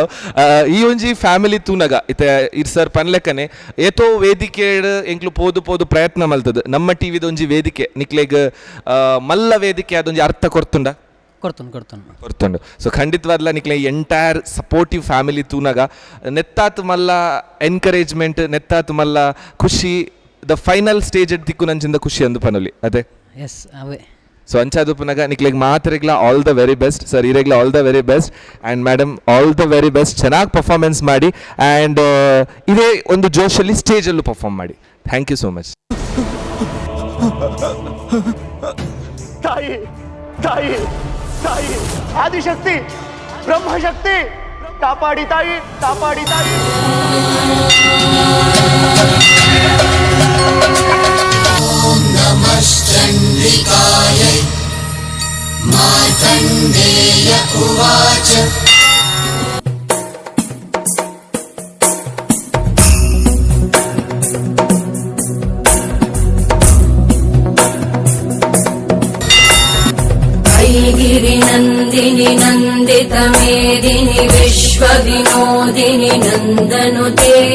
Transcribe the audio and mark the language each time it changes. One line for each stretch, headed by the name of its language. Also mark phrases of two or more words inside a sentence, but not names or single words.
Tulu: ಈ ಒಂಜಿ ಫ್ಯಾಮಿಲಿ ತೂನಗ ಇತ್ತೆ ಇರ್ ಸರ್ ಪನ್ಲೆಕ್ಕನೆ ಏತೋ ವೇದಿಕೆ ಎಂಕ್ಲು ಪೋದು ಪ್ರಯತ್ನ ಮಲ್ತದ ನಮ್ಮ ಟಿವಿದ ಒಂಜಿ ವೇದಿಕೆ ನಿಕ್ಲೆಗ್ ಮಲ್ಲ ವೇದಿಕೆ ಅದೊಂಜಿ ಅರ್ಥ ಕೊರ್ತುಂಡ ಕೊರ್ತುಂಡು ಸೊ ಖಂಡಿತವಾದ್ಲ ನಿಕ್ಲೆ
English: entire supportive family
Tulu: ತೂನಗ ನೆತ್ತಾತ್ ಮಲ್ಲ ಎನ್ಕರೇಜ್ಮೆಂಟ್ ನೆತ್ತಾತ್ ಮಲ್ಲ ಖುಷಿ ದ
English: final stage
Tulu: ತಿಕ್ಕು ನಂಚಿಂದ ಖುಷಿ ಅಂದು ಪನುಲಿ ಅದೇ ಎಸ್ ಅವೇ ಸೊ ಅಂಚಾದು ಪುನಗ ನಿಕ್ಲೆಗ್ ಮಾತ್ರೆಗ್ಲ
English: all the very best
Tulu: ಸರ್ ಇರೆಗ್ಲ
English: all the very best and madam all the very best
Kannada: ಚೆನ್ನಾಗಿ ಪರ್ಫಾರ್ಮೆನ್ಸ್ ಮಾಡಿ ಆ್ಯಂಡ್ ಇದೇ ಒಂದು ಜೋಶಲ್ಲಿ ಸ್ಟೇಜಲ್ಲೂ ಪರ್ಫಾರ್ಮ್ ಮಾಡಿ
English: thank you so much.
Kannada: ತಾಯಿ ತಾಯಿ ತಾಯಿ ಆದಿಶಕ್ತಿ ಬ್ರಹ್ಮಶಕ್ತಿ ಕಾಪಾಡಿ ತಾಯಿ ಕಾಪಾಡಿ ತಾಯಿ.
Sanskrit: नमश्चण्डिकायै मार्कण्डेय उवाच गिरिनन्दिनि नन्दितमेदिनि विश्वविनोदिनि नन्दनुते